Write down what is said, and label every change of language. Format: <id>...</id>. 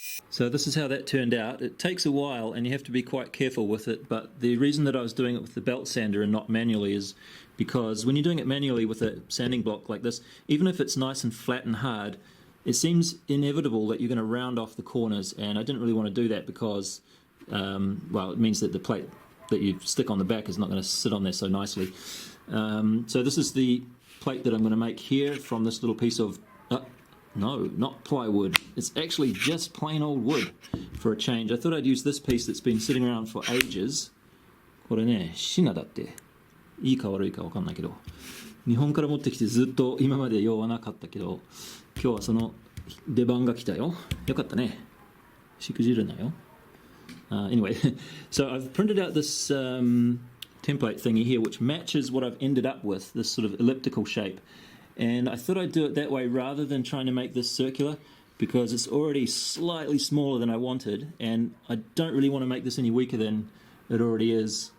<en>So this is how that turned out. It takes a while and you have to be quite careful with it, but the reason that I was doing it with the belt sander and not manually is because when you're doing it manually with a sanding block like this, even if it's nice and flat and hard, it seems inevitable that you're going to round off the corners, and I didn't really want to do that because, well, it means that the plate that you stick on the back is not going to sit on there so nicely. So this is the plate that I'm going to make here from this little piece of, no, not plywood. It's actually just plain old wood for a change. I thought I'd use this piece that's been sitting around for ages.</en> <ja>これね、シナだって。いいか悪いか分かんないけど。日本から持ってきてずっと今まで用はなかったけど、今日はその出番が来たよ。よかったね。しくじるなよ。</ja> <en>Anyway, so I've printed out this template thingy here which matches what I've ended up with, this sort of elliptical shape. And I thought I'd do it that way rather than trying to make this circular because it's already slightly smaller than I wanted, and I don't really want to make this any weaker than it already is.</en>